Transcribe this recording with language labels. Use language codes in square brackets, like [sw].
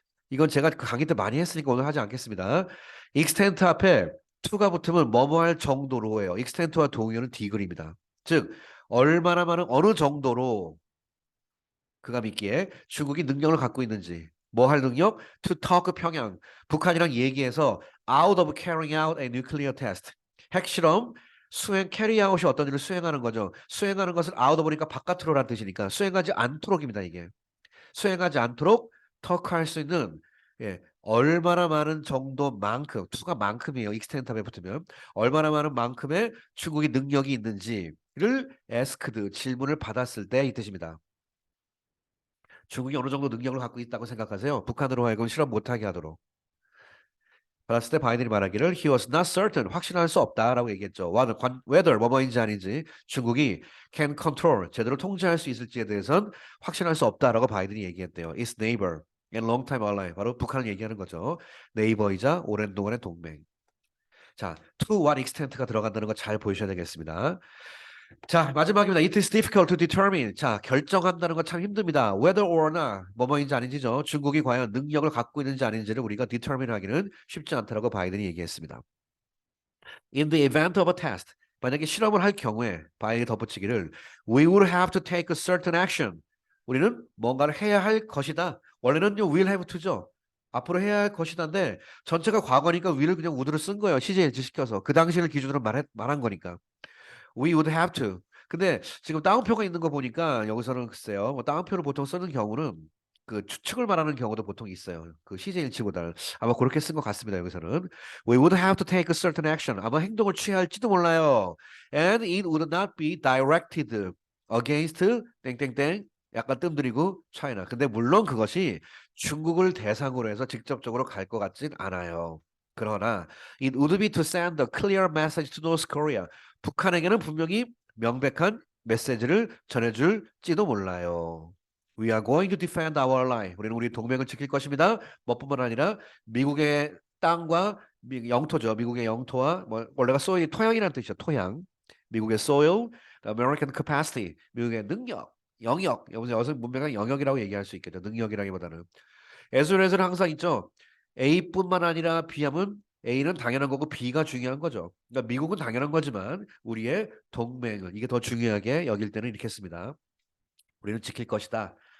[ko] 이건 제가 그 강의 때 많이 했으니까 오늘 하지 않겠습니다. extent 앞에 to가 붙으면 뭐뭐 할 정도로예요. extent와 동의어는 디글입니다. 즉 얼마나 많은 어느 정도로 그가 믿기에 중국이 능력을 갖고 있는지 뭐 할 능력? [en] To talk [ko] 평양 북한이랑 얘기해서 [en] out of carrying out a nuclear test 핵실험 수행 carry out이 [ko] 어떤 일을 수행하는 거죠. 수행하는 것을 out of니까 바깥으로라는 뜻이니까 수행하지 않도록입니다. 이게 수행하지 않도록 턱할 수 있는 얼마나 많은 정도만큼 투가 만큼이에요. 익스텐트에 붙으면 얼마나 많은 만큼의 중국이 능력이 있는지를 asked 질문을 받았을 때 이 뜻입니다. 중국이 어느 정도 능력을 갖고 있다고 생각하세요? 북한으로 하여금 실험 못하게 하도록. 받았을 때 바이든이 말하기를 [en] he was not certain [ko] 확신할 수 없다라고 얘기했죠. whether 뭐뭐인지 아닌지 중국이 [en] can control [ko] 제대로 통제할 수 있을지에 대해선 확신할 수 없다라고 바이든이 얘기했대요. [en] Its neighbor and long-time ally [ko] 바로 북한을 얘기하는 거죠. 네이버이자 오랜 동안의 동맹. 자, to what extent가 들어간다는 거 잘 보셔야 되겠습니다. 자, 마지막입니다. [en] It is difficult to determine. [ko] 자, 결정한다는 건 참 힘듭니다. [en] Whether or not, [ko] 뭐뭐인지 아닌지죠. 중국이 과연 능력을 갖고 있는지 아닌지를 우리가 determine 하기는 쉽지 않다라고 바이든이 얘기했습니다. [en] In the event of a test, [ko] 만약에 실험을 할 경우에 바이든이 덧붙이기를 [en] We would have to take a certain action. [ko] 우리는 뭔가를 해야 할 것이다. 원래는요, will have to죠. 앞으로 해야 할 것이다인데 전체가 과거니까 will을 그냥 would를 쓴 거예요. 시제 일치시켜서. 그 당시를 기준으로 말한 거니까. [en] We would have to. [ko] 근데 지금 따옴표가 있는 거 보니까 여기서는 글쎄요. 뭐 따옴표를 보통 쓰는 경우는 그 추측을 말하는 경우도 보통 있어요. 그 시제 일치보다는 아마 그렇게 쓴 것 같습니다. [en] 여기서는 We would have to take a certain action. [ko] 아마 행동을 취해야 할지도 몰라요. [en] And it would not be directed against [ko] 땡땡땡 약간 뜸들이고 [en] China. [ko] 근데 물론 그것이 중국을 대상으로 해서 직접적으로 갈 것 같진 않아요. 그러나 [en] it would be to send a clear message to North Korea. [ko] 북한에게는 분명히 명백한 메시지를 전해줄지도 몰라요. [en] We are going to defend our line. [ko] 우리는 우리 동맹을 지킬 것입니다. 뭐뿐만 아니라 미국의 땅과 영토죠. 미국의 영토와 뭐 원래가 soil 토양이라는 뜻이죠. 토양. [en] 미국의 soil, American capacity. [ko] 미국의 능력, 영역. 여기서 문명의 영역이라고 얘기할 수 있겠죠. 능력이라기보다는. 에스에서는 항상 있죠. A뿐만 아니라 B 하면 A는 당연한 거고 B가 중요한 거죠. 그러니까 미국은 당연한 거지만 우리의 동맹은 이게 더 중요하게 여길 때는 이렇게 씁니다. 우리는 지킬 것이다.